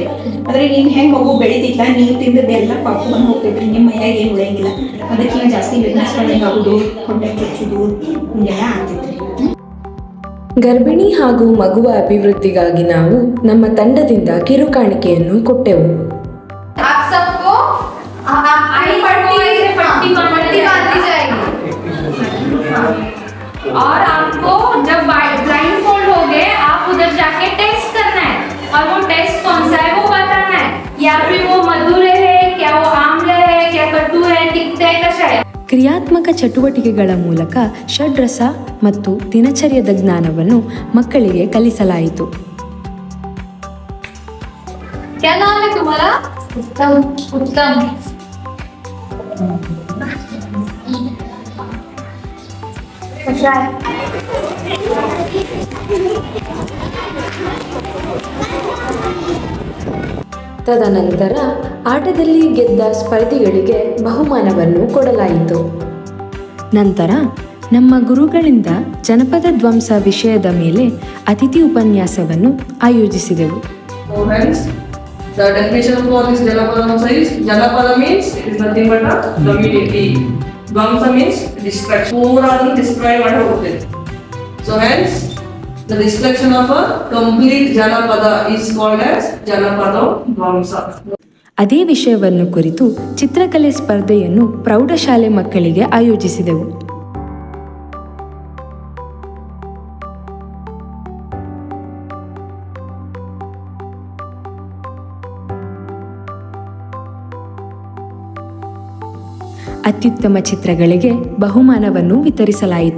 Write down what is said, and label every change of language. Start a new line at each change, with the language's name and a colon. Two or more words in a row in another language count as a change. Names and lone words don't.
Kannada: ಆದ್ರೆ ಈಗ ಹೆಂಗ್ ಮಗು ಬೆಳಿತಿಲ್ಲ, ನೀವು ತಿಂದದ್ದೆಲ್ಲ ಪಾಪವನ್ನು ಹೋಗ್ತೈತ್ರಿ, ನಿಮ್ಮ ಮೈಯಾಗ ಏನು ಉಳಿಯಂಗಿಲ್ಲ. ಅದಕ್ಕೆ ಈಗ ಜಾಸ್ತಿ ವೀಕ್ನೆಸ್ ಆಗುದು, ಹೊಟ್ಟೆ ಕಿಚ್ಚುದು, ಹಿಂಗೆಲ್ಲ ಆಗ್ತೈತ್ರಿ. ಗರ್ಭಿಣಿ ಹಾಗೂ ಮಗುವ ಅಭಿವೃದ್ಧಿಗಾಗಿ ನಾವು ನಮ್ಮ ತಂಡದಿಂದ ಕಿರುಕಾಣಿಕೆಯನ್ನು ಕೊಟ್ಟೆವು.
Hindi: और आपको जब
English: blind fold
Hindi: हो गए आप उधर जाके टेस्ट करना है, और वो टेस्ट कौन सा है वो बताना है, या फिर वो मधुर है, क्या वो आम्ल है, क्या कटु है, तिक्त है, कशा है.
Kannada: ಕ್ರಿಯಾತ್ಮಕ ಚಟುವಟಿಕೆಗಳ ಮೂಲಕ ಷಡ್ರಸ ಮತ್ತು ದಿನಚರ್ಯದ ಜ್ಞಾನವನ್ನು ಮಕ್ಕಳಿಗೆ ಕಲಿಸಲಾಯಿತು.
Hindi: क्या नाम है तुम्हारा? उत्तम. उत्तम.
Kannada: ತದನಂತರ ಆಟದಲ್ಲಿ ಗೆದ್ದ ಸ್ಪರ್ಧಿಗಳಿಗೆ ಬಹುಮಾನವನ್ನು ಕೊಡಲಾಯಿತು. ನಂತರ ನಮ್ಮ ಗುರುಗಳಿಂದ ಜನಪದ ಧ್ವಂಸ ವಿಷಯದ ಮೇಲೆ ಅತಿಥಿ ಉಪನ್ಯಾಸವನ್ನು ಆಯೋಜಿಸಿದೆವು.
English: The definition of what is Janapada is, Janapada means it is nothing but a community. Dvamsa means destruction.
Kannada: Pooradanu destroy ಮಾಡಿ ಹೋಗ್ತದೆ.
English: So hence the destruction of a complete Janapada is called as Janapada Dvamsa.
Kannada: ಅದೇ ವಿಷಯವನ್ನು ಕುರಿತು ಚಿತ್ರಕಲೆ ಸ್ಪರ್ಧೆಯನ್ನು ಪ್ರೌಢಶಾಲೆ ಮಕ್ಕಳಿಗೆ ಆಯೋಜಿಸಿದೆವು. ಅತ್ಯುತ್ತಮ ಚಿತ್ರಗಳಿಗೆ ಬಹುಮಾನವನ್ನು ವಿತರಿಸಲಾಯಿತು.